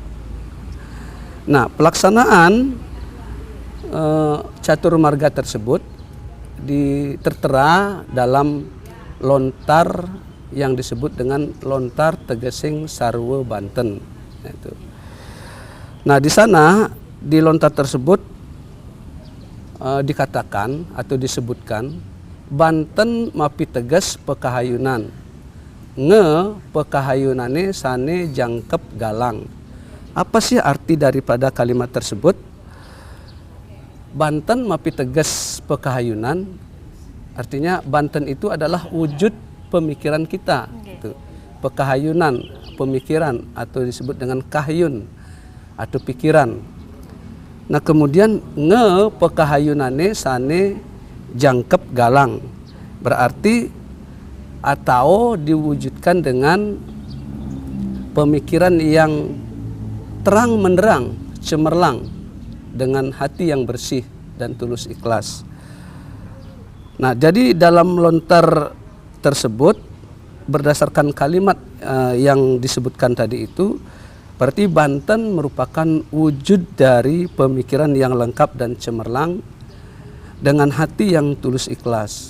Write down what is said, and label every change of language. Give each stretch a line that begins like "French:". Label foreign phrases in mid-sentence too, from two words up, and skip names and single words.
Indonesian: Nah, pelaksanaan catur marga tersebut tertera dalam lontar yang disebut dengan lontar Tegesing Sarwa Banten. Itu. Nah, di sana di lontar tersebut dikatakan atau disebutkan
Balinese: Banten mapi teges pekahayunan, nge pekahayunane sane jangkep galang.
Indonesian: Apa sih arti daripada kalimat tersebut?
Balinese: Banten mapi teges pekahayunan,
Indonesian: artinya Banten itu adalah wujud pemikiran kita. Gitu. Pekahayunan, pemikiran atau disebut dengan kahyun atau pikiran. Nah, kemudian
Balinese: nge pekahayunane sane jangkep galang,
Indonesian: berarti atau diwujudkan dengan pemikiran yang terang menderang, cemerlang, dengan hati yang bersih dan tulus ikhlas. Nah, jadi dalam lontar tersebut berdasarkan kalimat yang disebutkan tadi itu, berarti Banten merupakan wujud dari pemikiran yang lengkap dan cemerlang dengan hati yang tulus ikhlas.